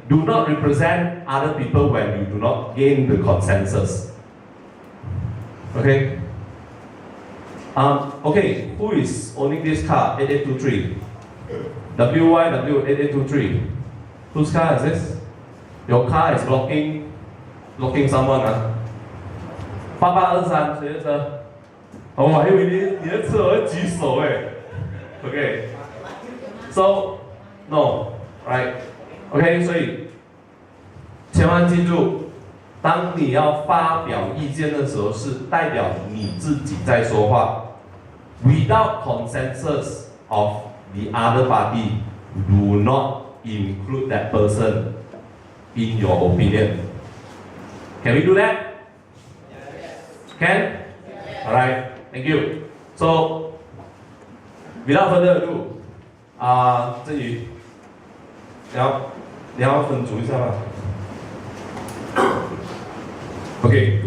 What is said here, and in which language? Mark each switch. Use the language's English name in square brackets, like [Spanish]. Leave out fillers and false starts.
[English] Do not represent other people when you do not gain the consensus. Okay? Okay, who is owning this car? 8823. WYW8823. Whose car is this? Your car is blocking someone. [Chinese] 8823, 谁的车？哦，我还以为你的车我会举手哎。 [English] Okay. So, no, right? [Chinese] Okay, 所以千万记住，当你要发表意见的时候，是代表你自己在说话。 [English] Without consensus of the other party, do not include that person in your opinion. Can we do that? Yes. Can? Yes. Alright, thank you. So, without further ado, [Chinese] 振宇，你要分组一下吗？ [English] Okay.